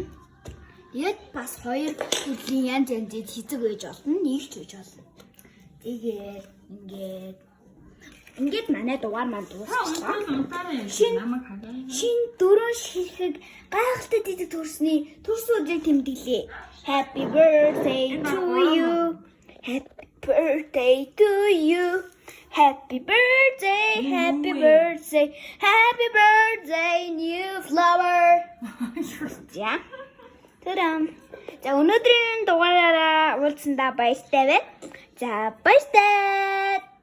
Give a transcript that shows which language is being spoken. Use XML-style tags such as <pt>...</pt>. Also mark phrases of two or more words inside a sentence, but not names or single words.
<mn>Тэгээд бас хоёр төрлийн янз янзын цэцэг байж болно, нэгч байж болно. Тэгээд ингээд манай дугаар маань дуусчихлаа. Шин 4 ширхэг гайхалтай цэцэг төрсний төрс өдрийг тэмдэглэе.</mn> <en>Happy birthday to you. Happy birthday to you. Happy birthday, happy birthday, happy birthday, new flower.</en> <mn>За. Тэрэн. За өнөөдрийн дугаараараа уулзсандаа баяртай байна. За баяртай.</mn>